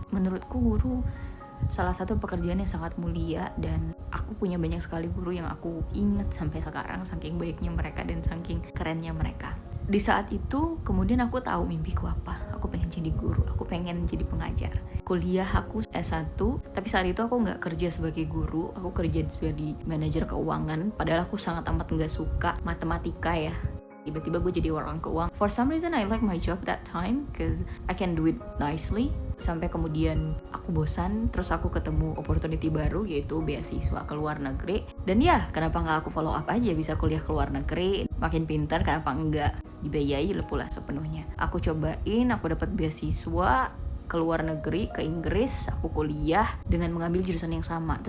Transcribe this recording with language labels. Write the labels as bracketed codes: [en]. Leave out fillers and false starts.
[id] Menurutku guru salah satu pekerjaan yang sangat mulia dan aku punya banyak sekali guru yang aku ingat sampai sekarang, saking baiknya mereka dan saking kerennya mereka. Di saat itu kemudian aku tahu mimpiku apa. Aku pengen jadi guru, aku pengen jadi pengajar. Kuliah aku S1, tapi saat itu aku nggak kerja sebagai guru, aku kerja sebagai manajer keuangan. Padahal aku sangat amat nggak suka matematika ya. Tiba-tiba gue jadi orang keuangan. [en] For some reason I like my job that time because I can do it nicely. [id] Sampai kemudian aku bosan, terus aku ketemu opportunity baru yaitu beasiswa ke luar negeri. Dan ya, kenapa nggak aku follow up aja, bisa kuliah ke luar negeri, makin pintar, kenapa enggak dibiayai pula sepenuhnya. Aku cobain, aku dapat beasiswa ke luar negeri, ke Inggris, aku kuliah dengan mengambil jurusan yang sama.